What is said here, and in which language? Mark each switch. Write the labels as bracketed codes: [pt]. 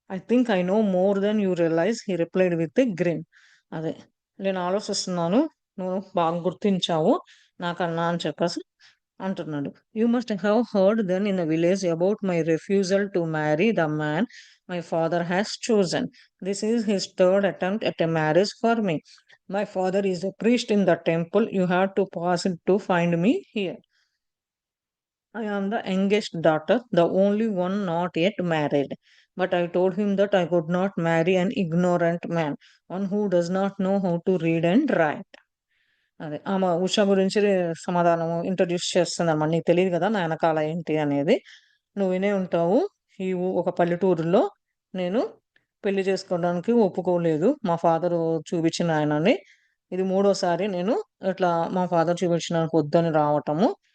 [en] I think I know more than you realise he replied with a grin. [te] అదే నేను ఆలోచిస్తున్నాను. నువ్వు బాగా గుర్తించావు నాకన్నా అని చెప్పేసి అంటున్నాడు. [en] You must have heard then in the village about my refusal to marry the man my father has chosen. This is his third attempt at a marriage for me. My father is a priest in the temple. You have to pass it to find me here. I am the youngest daughter, the only one not yet married. But I told him that I could not marry an ignorant man, one who does not know how to read and write. [te] అదే ఆమె ఉష గురించి సమాధానం introduce చేస్తుందన్నమాట. నీకు తెలియదు కదా నా వెనకాల ఏంటి అనేది. నువ్వు వినే ఉంటావు. ఒక పల్లెటూరులో నేను పెళ్లి చేసుకోవడానికి ఒప్పుకోలేదు. మా ఫాదరు చూపించిన ఆయనని. ఇది మూడోసారి నేను ఇట్లా మా ఫాదర్ చూపించడానికి వద్దని రావటము.